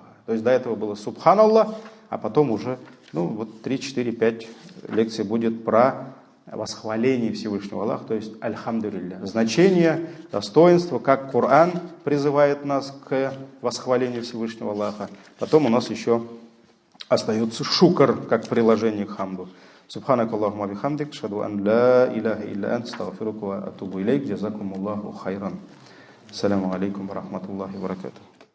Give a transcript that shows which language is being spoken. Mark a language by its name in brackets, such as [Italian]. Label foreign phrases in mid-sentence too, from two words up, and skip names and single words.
[Russian] То есть до этого было субханаллах, а потом уже, 3, 4, 5 лекций будет про восхваление Всевышнего Аллаха, то есть альхамдулилля. Значение, достоинство, как Коран призывает нас к восхвалению Всевышнего Аллаха. Потом у нас еще остается шукр, как приложение к хамду. [Arabic] سبحانك اللهم بحمدك، أشهد أن لا إله إلا أنت، أستغفرك وأتوب إليك، جزاكم الله خيرا. السلام عليكم ورحمة الله وبركاته.